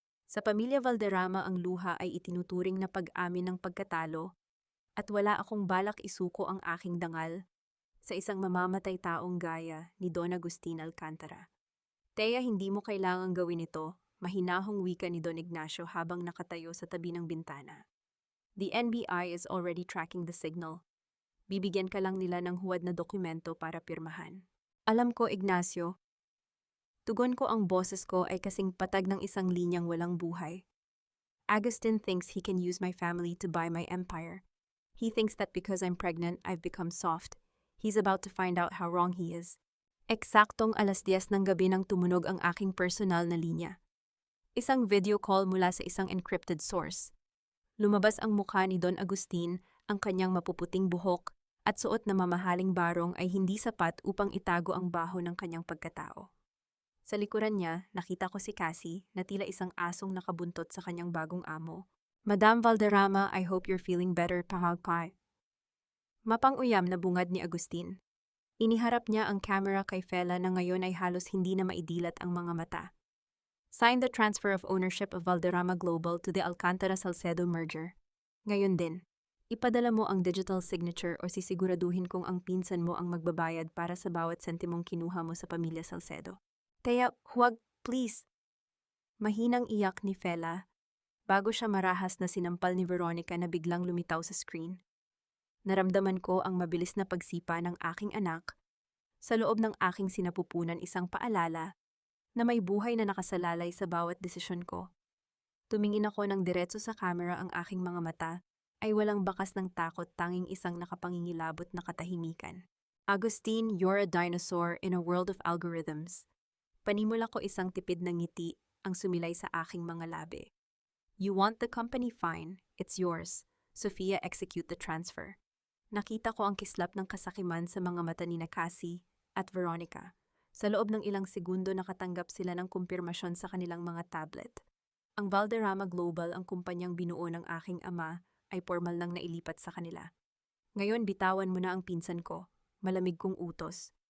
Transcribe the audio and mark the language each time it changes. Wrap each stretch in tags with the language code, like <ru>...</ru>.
<tl>Sa pamilya Valderrama ang luha ay itinuturing na pag-amin ng pagkatalo at wala akong balak isuko ang aking dangal sa isang mamamatay taong gaya ni Don Agustin Alcantara. Thea, hindi mo kailangang gawin ito, mahinahong wika ni Don Ignacio habang nakatayo sa tabi ng bintana.</tl> <en>The NBI is already tracking the signal.</en> <tl>Bibigyan ka lang nila ng huwad na dokumento para pirmahan. Alam ko, Ignacio. Tugon ko, ang boses ko ay kasing patag ng isang linyang walang buhay.</tl> <en>Agustin thinks he can use my family to buy my empire. He thinks that because I'm pregnant, I've become soft. He's about to find out how wrong he is.</en> <tl>Eksaktong 10:00 ng gabi nang tumunog ang aking personal na linya. Isang video call mula sa isang encrypted source. Lumabas ang mukha ni Don Agustin, ang kanyang mapuputing buhok, at suot na mamahaling barong ay hindi sapat upang itago ang baho ng kanyang pagkatao. Sa likuran niya, nakita ko si Cassie na tila isang asong nakabuntot sa kanyang bagong amo.</tl> <en>Madam Valderrama, I hope you're feeling better, pahagpay.</en> <tl>Mapang-uyam na bungad ni Agustin. Iniharap niya ang camera kay Fela na ngayon ay halos hindi na maidilat ang mga mata.</tl> <en>Sign the transfer of ownership of Valderrama Global to the Alcantara-Salcedo merger.</en> <tl>Ngayon din, ipadala mo ang digital signature o sisiguraduhin kong ang pinsan mo ang magbabayad para sa bawat sentimong kinuha mo sa pamilya Salcedo. Teya, huwag, please. Mahinang iyak ni Fela bago siya marahas na sinampal ni Veronica na biglang lumitaw sa screen. Naramdaman ko ang mabilis na pagsipa ng aking anak sa loob ng aking sinapupunan, isang paalala na may buhay na nakasalalay sa bawat desisyon ko. Tumingin ako ng diretso sa camera, ang aking mga mata ay walang bakas ng takot, tanging isang nakapangingilabot na katahimikan.</tl> <en>Agustin, you're a dinosaur in a world of algorithms.</en> <tl>Panimula ko, isang tipid ng ngiti ang sumilay sa aking mga labi.</tl> <en>You want the company? Fine, it's yours. Sofia, execute the transfer.</en> <tl>Nakita ko ang kislap ng kasakiman sa mga mata ni Cassie at Veronica. Sa loob ng ilang segundo nakatanggap sila ng kumpirmasyon sa kanilang mga tablet. Ang Valderrama Global, ang kumpanyang binuo ng aking ama, ay formal nang nailipat sa kanila. Ngayon bitawan mo na ang pinsan ko, malamig kong utos.</tl>